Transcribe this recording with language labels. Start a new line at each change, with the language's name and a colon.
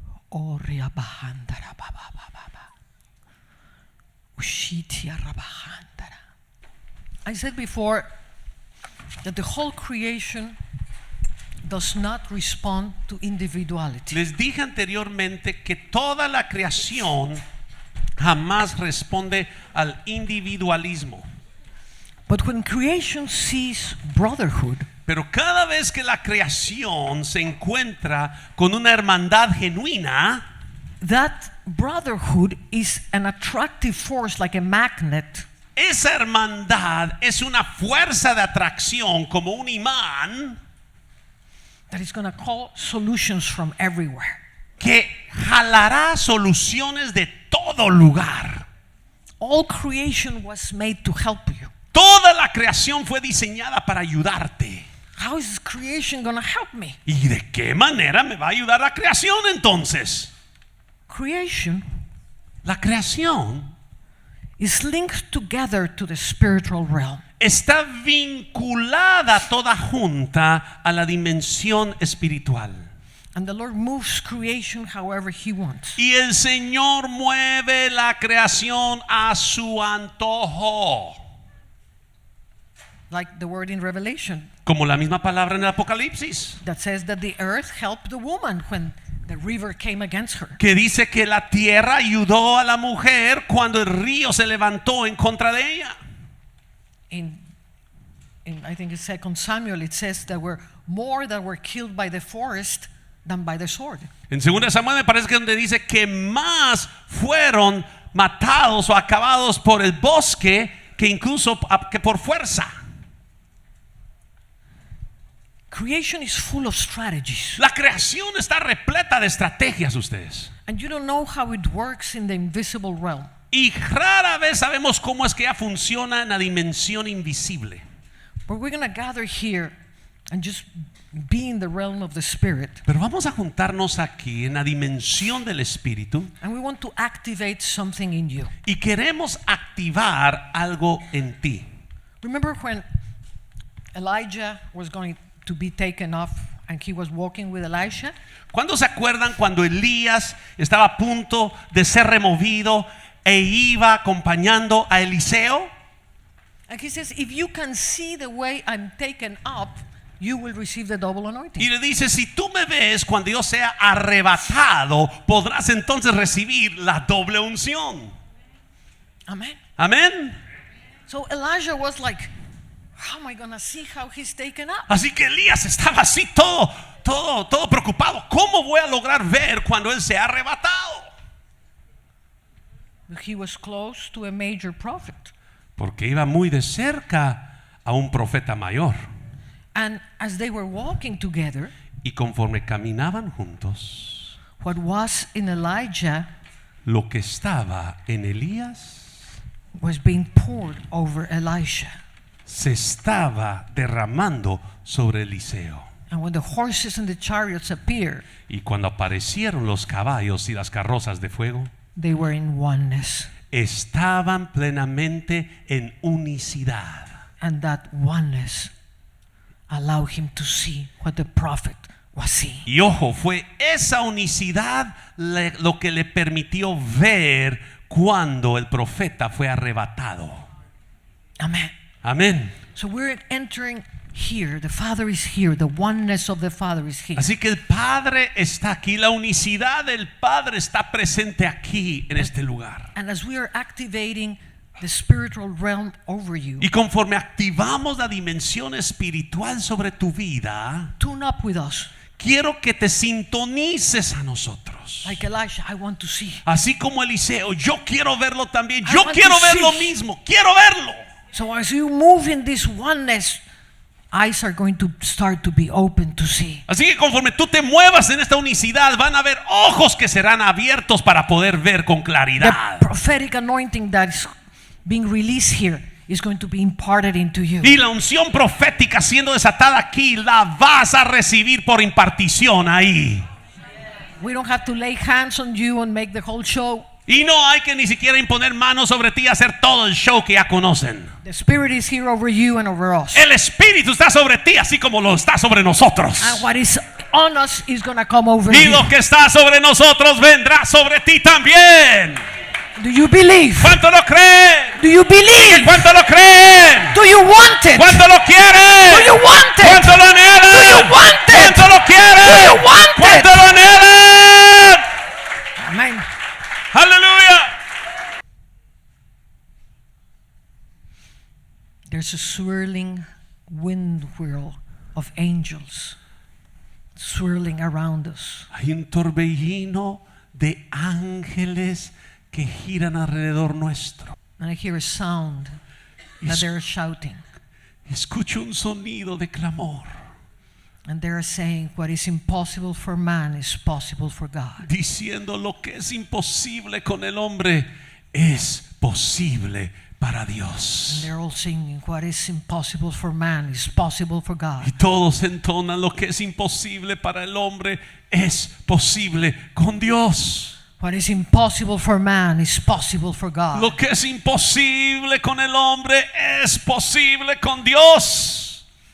English: Oh, riabahandara ba ba ba ba ba. Ushitia rabahandara. I said before that the whole creation does not respond to individuality.
Spanish: Les dije anteriormente que toda la creación jamás responde al individualismo.
English: But when creation sees brotherhood,
Spanish: Pero cada vez que la creación se encuentra con una hermandad genuina,
English: that brotherhood is an attractive force like a magnet
Spanish: esa hermandad es una fuerza de atracción como un imán
English: that is going to call solutions from everywhere.
Spanish: que jalará soluciones de todo lugar.
English: All creation was made to help you.
Spanish: Toda la creación fue diseñada para ayudarte.
English: How is creation going to help me?
Spanish: ¿Y de qué manera me va a ayudar la creación entonces?
English: Creation
Spanish: La creación
English: is linked together to the spiritual realm.
Spanish: está vinculada toda junta a la dimensión espiritual.
English: And the Lord moves creation however He wants.
Spanish: Y el Señor mueve la creación a su antojo.
English: Like the word in Revelation
Spanish: Como la misma palabra en el Apocalipsis,
English: that says that the earth helped the woman when the river came against her.
Spanish: que dice que la tierra ayudó a la mujer cuando el río se levantó en contra de ella.
English: In I think it's 2 Samuel, it says there were more that were killed by the forest than by the sword.
Spanish: En 2 Samuel me parece que donde dice que más fueron matados o acabados por el bosque que incluso que por fuerza.
English: Creation is full of strategies.
Spanish: La creación está repleta de estrategias, ustedes.
English: And you don't know how it works in the invisible realm.
Spanish: Y rara vez sabemos cómo es que ella funciona en la dimensión invisible.
English: But we're going to gather here and just be in the realm of the Spirit.
Spanish: Pero vamos a juntarnos aquí en la dimensión del Espíritu
English: And we want to activate something in you.
Spanish: y queremos activar algo en ti.
English: Remember when Elijah was going to be taken off and he was walking with Elisha?
Spanish: ¿Cuándo se acuerdan cuando Elías estaba a punto de ser removido e iba acompañando a Eliseo?
English: And he says, if you can see the way I'm taken up, you will receive the double anointing.
Spanish: Y le dice, si tú me ves cuando yo sea arrebatado, podrás entonces recibir la doble unción.
English: Amen.
Spanish: Amén.
English: So Elijah was like, how am I going to see how he's taken up?
Spanish: Así que Elías estaba así todo preocupado. ¿Cómo voy a lograr ver cuando él sea arrebatado?
English: He was close to a major prophet.
Spanish: Porque iba muy de cerca a un profeta mayor.
English: And as they were walking together,
Spanish: Y conforme caminaban juntos,
English: what was in Elijah
Spanish: lo que estaba en Elías
English: was being poured over Elisha.
Spanish: se estaba derramando sobre Eliseo.
English: And when the horses and the chariots appeared,
Spanish: Y cuando aparecieron los caballos y las carrozas de fuego,
English: they were in oneness.
Spanish: estaban plenamente en unicidad.
English: And that oneness allowed him to see what the prophet was seeing.
Spanish: Y ojo, fue esa unicidad lo que le permitió ver cuando el profeta fue arrebatado.
English: Amen.
Spanish: Amén.
English: So we're entering here. The Father is here. The oneness of the Father is here.
Spanish: Así que el Padre está aquí, la unicidad del Padre está presente aquí en este lugar.
English: And as we are activating the spiritual realm over you,
Spanish: Y conforme activamos la dimensión espiritual sobre tu vida,
English: tune up with us.
Spanish: quiero que te sintonices a nosotros.
English: Like Elisha, I want to see.
Spanish: Así como Eliseo, yo quiero verlo también.
English: I
Spanish: Yo
English: want
Spanish: quiero
English: to
Spanish: ver lo
English: see.
Spanish: mismo. Quiero verlo.
English: So as you move in this oneness, eyes are going to start to be open to see.
Spanish: Así que conforme tú te muevas en esta unicidad, van a haber ojos que serán abiertos para poder ver con claridad.
English: The prophetic anointing that is being released here is going to be imparted into you.
Spanish: Y la unción profética siendo desatada aquí, la vas a recibir por impartición ahí.
English: We don't have to lay hands on you and make the whole show.
Spanish: Y no hay que ni siquiera imponer manos sobre ti y hacer todo el show que ya conocen.
English: The Spirit is here over you and over us.
Spanish: El Espíritu está sobre ti así como lo está sobre nosotros.
English: And what is on us is going to come over
Spanish: Y
English: you.
Spanish: lo que está sobre nosotros vendrá sobre ti también.
English: Do you believe?
Spanish: ¿Cuánto lo creen?
English: Do you believe?
Spanish: ¿Cuánto lo creen?
English: Do you want it?
Spanish: ¿Cuánto lo quieren?
English: Do you want it?
Spanish: ¿Cuánto lo anhelan?
English: Do you want it?
Spanish: ¿Cuánto lo quieren?
English: Do you want it?
Spanish: ¿Cuánto lo anhelan?
English: Amen.
Spanish: Aleluya.
English: There's a swirling wind whirl of angels swirling around us.
Spanish: Hay un torbellino de ángeles que giran alrededor nuestro.
English: And I hear a sound that they're shouting.
Spanish: Escucho un sonido de clamor,
English: And they're saying what is impossible for man is possible for God.
Spanish: diciendo lo que es imposible con el hombre es posible para
English: And
Spanish: Dios.
English: they're all singing what is impossible for man is possible for God.
Spanish: Y todos entonan lo que es imposible para el hombre es posible con Dios.
English: What is impossible for man is possible for God.
Spanish: Lo que es imposible con el hombre es posible con Dios.